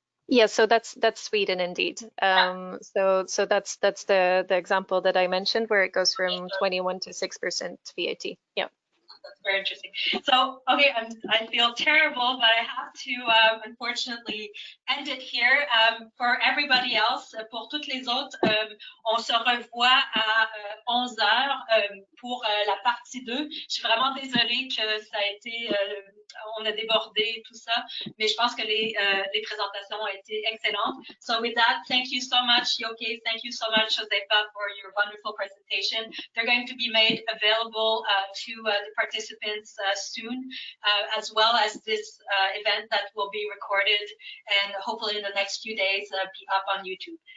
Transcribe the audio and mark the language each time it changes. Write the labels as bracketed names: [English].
[English] Yeah, so that's Sweden indeed. So that's the example that I mentioned, where it goes from 21 to 6% VAT. Yeah. That's very interesting. So, okay, I feel terrible, but I have to unfortunately end it here. For everybody else, [French] pour toutes les autres, on se revoit à 11h pour la partie 2. Je suis vraiment désolée que ça a été, on a débordé tout ça, mais je pense que les présentations ont été excellentes. [English] So with that, thank you so much, Yoke. Thank you so much, Josefa, for your wonderful presentation. They're going to be made available to the participants soon, as well as this event that will be recorded and hopefully in the next few days be up on YouTube.